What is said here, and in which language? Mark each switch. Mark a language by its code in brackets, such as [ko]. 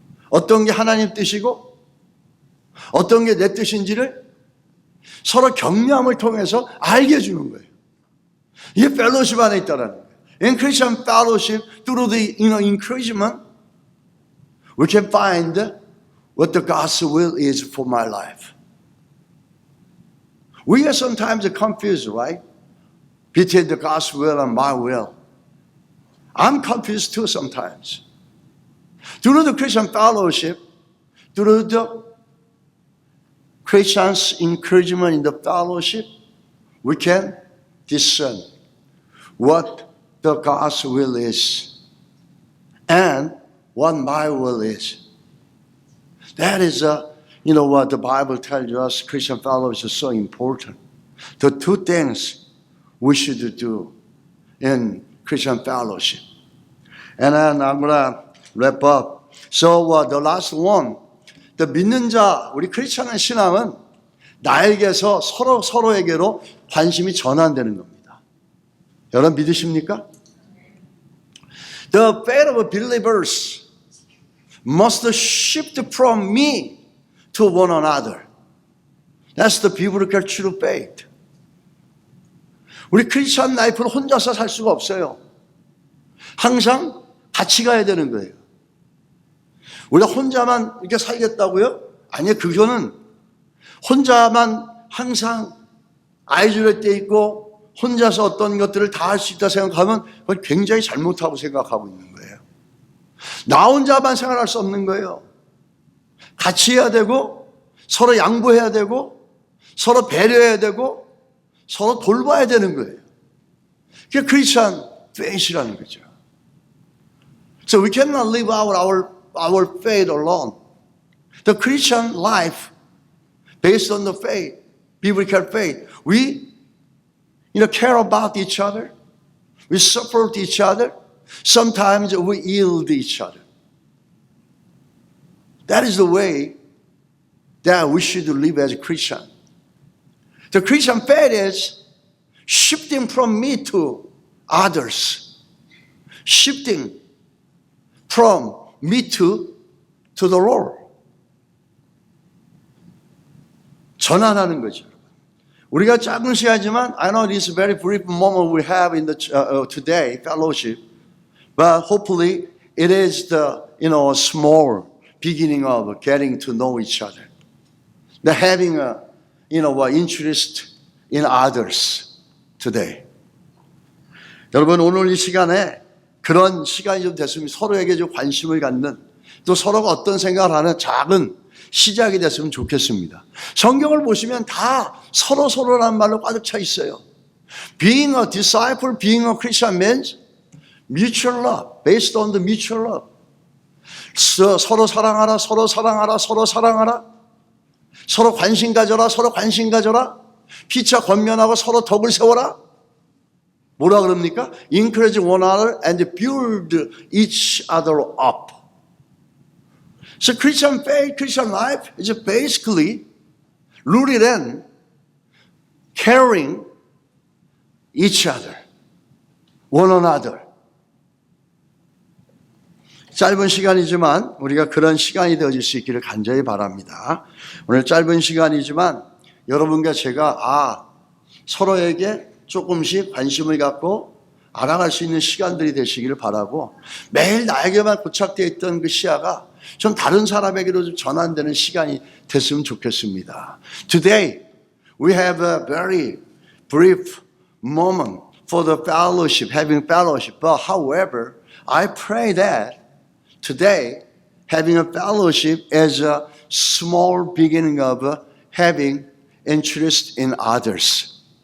[ko] 어떤 게 하나님 뜻이고 어떤 게 내 뜻인지를 서로 격려함을 통해서 알게 해주는 거예요. 이게 펠로십 안에 있다는 거예요. [en] In Christian fellowship, through the encouragement, we can find what the God's will is for my life. We are sometimes confused, right? Between the God's will and my will. I'm confused too sometimes. Through the Christian fellowship, through the Christians' encouragement in the fellowship, we can discern what the God's will is and what my will is. That is, what the Bible tells us, Christian fellowship is so important. The two things we should do in Christian fellowship. And then I'm going to wrap up. So the last one, the [ko] 믿는 자, 우리 크리스천의 신앙은 나에게서 서로에게로 관심이 전환되는 겁니다. 여러분 믿으십니까? [en] The faith of believers must shift from me to one another. That's the biblical true faith. [ko] 우리 크리스천 라이프를 혼자서 살 수가 없어요. 항상 같이 가야 되는 거예요. 우리가 혼자만 이렇게 살겠다고요? 아니요, 그거는 혼자만 항상 아이솔레이트 있고 혼자서 어떤 것들을 다 할 수 있다 생각하면 그건 굉장히 잘못하고 생각하고 있는 거예요. 나 혼자만 생활할 수 없는 거예요. 같이 해야 되고 서로 양보해야 되고 서로 배려해야 되고 서로 돌봐야 되는 거예요. 그게 크리스천 페이스라는 거죠. [en] So we cannot live out our faith alone. The Christian life based on the faith, biblical faith, we care about each other. We support each other. Sometimes we yield each other. That is the way that we should live as a Christian. The Christian faith is shifting from me to others. Shifting from me to the Lord. [ko] 전환하는 거죠. 우리가 작은 시간이지만 [en] I know this very brief moment we have in the today fellowship, but hopefully it is the small beginning of getting to know each other, the having a interest in others today. [ko] 여러분 오늘 이 시간에 그런 시간이 좀 됐으면 서로에게 좀 관심을 갖는 또 서로가 어떤 생각을 하는 작은 시작이 됐으면 좋겠습니다. 성경을 보시면 다 서로라는 말로 가득 차 있어요. [en] Being a disciple, being a Christian means mutual love, based on the mutual love. [ko] 서로 사랑하라, 서로 사랑하라, 서로 사랑하라. 서로 관심 가져라, 서로 관심 가져라. 피차 권면하고 서로 덕을 세워라. 뭐라 그럽니까? [en] Encourage one another and build each other up. So Christian faith, Christian life is basically rooted in caring each other, one another. [ko] 짧은 시간이지만 우리가 그런 시간이 되어질 수 있기를 간절히 바랍니다. 오늘 짧은 시간이지만 여러분과 제가 서로에게 조금씩 관심을 갖고 알아갈 수 있는 시간들이 되시기를 바라고 매일 나에게만 고착되어 있던 그 시야가 좀 다른 사람에게로 좀 전환되는 시간이 됐으면 좋겠습니다. [en] Today we have a very brief moment for the fellowship, having fellowship. But however, I pray that today having a fellowship is a small beginning of having interest in others.